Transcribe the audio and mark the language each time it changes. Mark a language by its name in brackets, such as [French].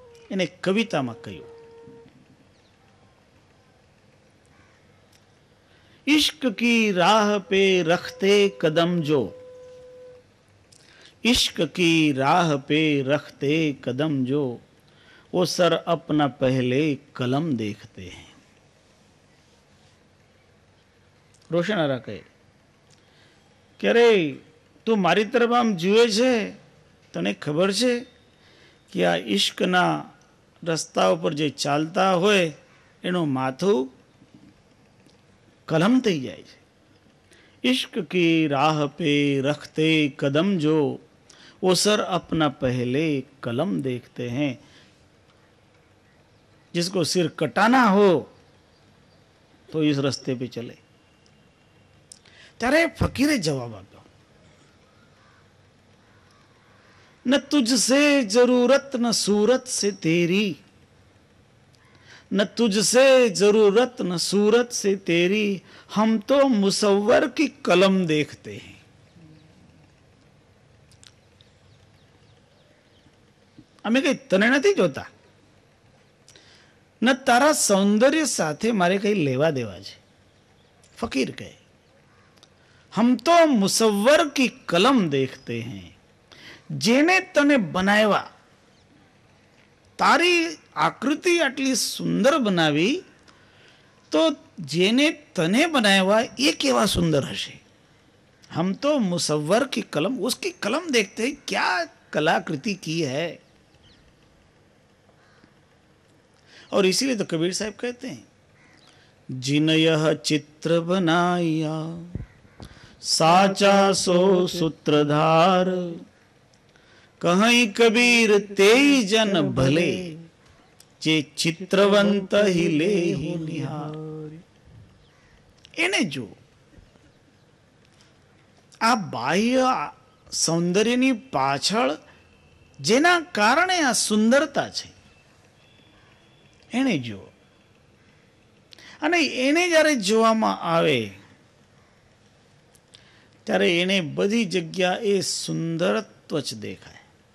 [Gujarati] એને કવિતામાં કહ્યું, [Hindi] इश्क की राह पे रखते कदम जो, इश्क की राह पे रखते कदम जो, वो सर अपना पहले कलम देखते हैं. [Gujarati] રોશનારા કહે કે અરે તું મારી તરફ આમ જુએ છે, તને ખબર છે કે આ ઈશ્કના રસ્તા ઉપર જે ચાલતા હોય એનું માથું कलम થઈ જાય છે. [Hindi] इश्क की राह पे रखते कदम जो, वो सर अपना पहले कलम देखते हैं. जिसको सिर कटाना हो तो इस रास्ते पे चले. [Gujarati] ત્યારે ફકીરે જવાબ આપ્યો, [Hindi] न तुझसे जरूरत न सूरत से तेरी, न तुझसे जरूरत न सूरत से तेरी, हम तो मुसव्वर की कलम देखते हैं. [Gujarati] અમે કઈ તને નથી જોતા, ન તારા સૌંદર્ય સાથે મારે કઈ લેવા દેવા છે. ફકીર કહે, [Hindi] हम तो मुसव्वर की कलम देखते हैं. [Gujarati] જેને તને બનાવ્યા, તારી આકૃતિ આટલી સુંદર બનાવી તો જેને તને બનાવ્યા એ કેવા સુંદર હશે. [Hindi] हम तो मुसव्वर की कलम, उसकी कलम देखते हैं, क्या कलाकृति की है. और इसीलिए तो कबीर साहब कहते हैं, जिन यह चित्र बनाया साचा सो सूत्रधार, कहीं कबीर तेई जन भले, जे चित्रवंत ही ले ही निहार. [Gujarati] એને જો આ બાહ્ય સૌંદર્યની પાછળ જેના કારણે આ સુંદરતા છે એને જો, અને એને જ્યારે જોવામાં આવે ત્યારે એને બધી જગ્યા એ સુંદરત્વ જ દેખાય.